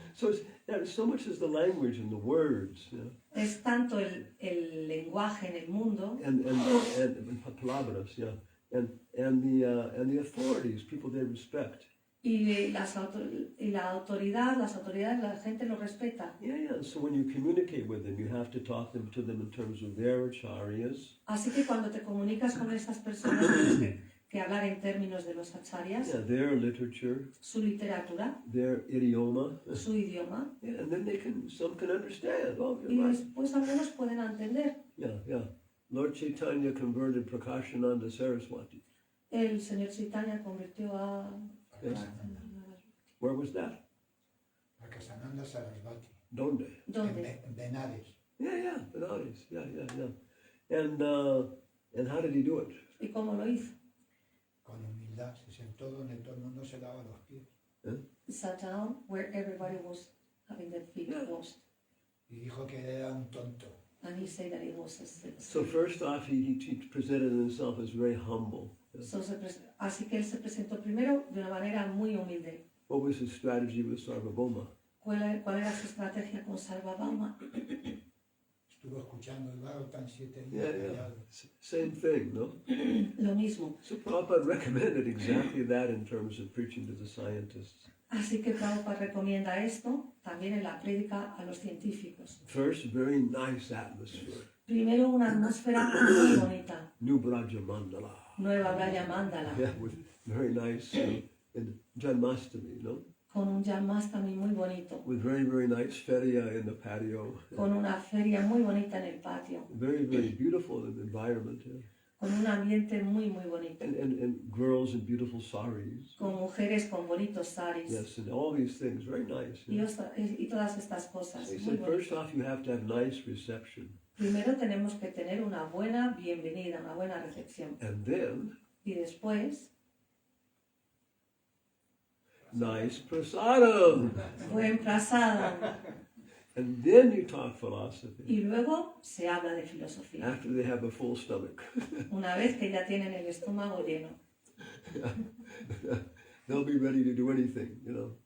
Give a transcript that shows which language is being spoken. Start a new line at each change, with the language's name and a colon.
English: So so much is the language and the words, you know,
Spanish: Es tanto el lenguaje en el mundo
English: and palabras, yeah, and the authorities, people they respect.
Spanish: y la autoridad, las autoridades, la gente lo respeta.
English: Yeah. So when you communicate with them, you have to talk to them in terms of their acharyas.
Spanish: Así que cuando te comunicas con esas personas tienes que hablar en términos de los acharyas,
English: Yeah, their literature,
Spanish: su literatura,
English: their idioma,
Spanish: su idioma,
English: yeah, and then some can understand. Oh,
Spanish: y
English: you're right.
Spanish: después algunos pueden entender.
English: Yeah. Lord Chaitanya converted Prakashananda Saraswati.
Spanish: El señor Chaitanya convirtió a...
English: Yes. Where was that?
Spanish: Prakashananda Sarasvati. Donde? ¿Dónde? En Benares.
English: Yeah, Benares. Yeah. And how did he do it?
Spanish: ¿Y cómo lo hizo? Con humildad. Se sentó donde todo el mundo se daba los pies. He sat down where everybody was having their feet washed. Y dijo que era un tonto.
English: And he said that he was So first off, he presented himself as very humble.
Spanish: así que él se presentó primero de una manera muy humilde.
English: What was his strategy with Sarvabhauma?
Spanish: ¿Cuál era su estrategia con Sarvabhauma? Estuvo escuchando el Bhagavatam 7 días.
English: Yeah.
Spanish: callado.
English: Same thing, no?
Spanish: Lo mismo.
English: So Prabhupada recommended exactly that in terms of preaching to the scientists.
Spanish: Así que Prabhupada recomienda esto también en la prédica a los científicos.
English: First, very nice atmosphere.
Spanish: Primero una atmósfera muy bonita,
English: New Braja Mandala.
Spanish: Nueva Braya Mandala,
English: Yeah, with very nice in Janmastami, no?
Spanish: con un Janmastami muy bonito,
English: With very nice feria in the patio.
Spanish: con una feria muy bonita en el patio,
English: Very beautiful environment. Yeah.
Spanish: con un ambiente muy bonito,
English: And girls in beautiful saris.
Spanish: con mujeres con bonitos saris
English: Yes, and all these things, very nice.
Spanish: y,
English: Yeah.
Spanish: y todas estas cosas.
English: So he
Spanish: Muy
English: said, first
Spanish: bonitas.
English: off, you have to have nice reception.
Spanish: Primero tenemos que tener una buena bienvenida, una buena recepción.
English: And then,
Spanish: Y después,
English: nice prasadam.
Spanish: buen prasada.
English: And then you talk philosophy.
Spanish: Y luego se habla de filosofía.
English: After they have a full stomach.
Spanish: Una vez que ya tienen el estómago lleno.
English: They'll be ready to do anything, you know.